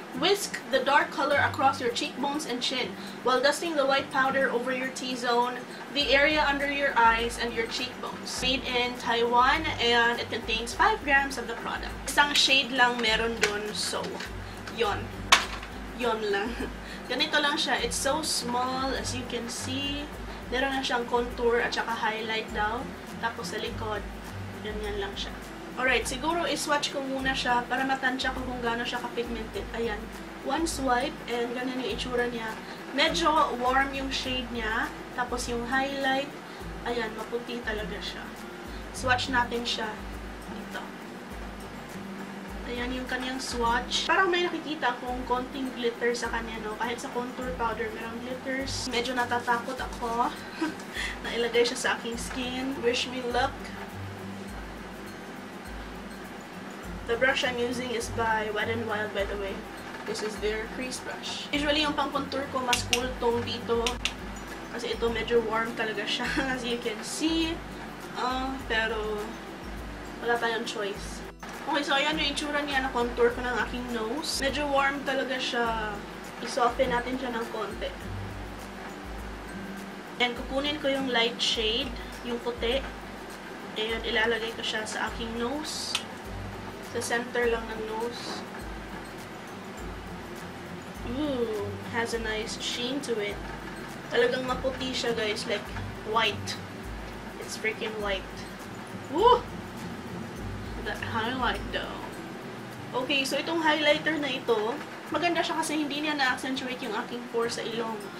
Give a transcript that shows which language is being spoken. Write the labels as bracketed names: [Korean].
[English] Whisk the dark color across your cheekbones and chin while dusting the white powder over your T-zone, the area under your eyes, and your cheekbones. Made in Taiwan, and it contains 5 grams of the product. [Filipino] Isang shade lang meron dun, so yon lang. Ganito lang siya. [English] It's so small, as you can see. [Filipino] Meron na siyang contour at saka highlight daw. Tapos sa likod, ganyan lang siya. Alright, siguro iswatch ko muna siya para matansya ko kung gaano siya ka-pigmented. Ayan. [English] One swipe, [Filipino] and ganyan yung itsura niya. Medyo warm yung shade niya. Tapos yung highlight, ayan, maputi talaga siya. Swatch natin siya dito. Ayan yung kanyang swatch. Parang may nakikita akong konting glitter sa kanya, no? Kahit sa contour powder, merong glitters. Medyo natatakot ako na ilagay siya sa aking skin. [English] Wish me luck. The brush I'm using is by Wet n Wild, by the way. This is their crease brush. [Filipino] Usually, yung pang-contour ko, mas cool tone dito. Kasi ito, medyo warm talaga siya, [English] as you can see. [Filipino] Pero, wala tayong choice. Okay, so ayan yung itsura niya na contour ko ng aking nose. Medyo warm talaga siya. I-soften natin siya ng konti. And kukunin ko yung light shade, yung puti. And ilalagay ko siya sa aking nose. Sa center lang ng nose. [English] Ooh, has a nice sheen to it. [Filipino] Talagang maputi siya, guys. [English] Like, white. It's freaking white. [Filipino] Woo! [English] That highlight though. [Filipino] Okay, so itong highlighter na ito, maganda siya kasi hindi niya na-accentuate yung aking pore sa ilong.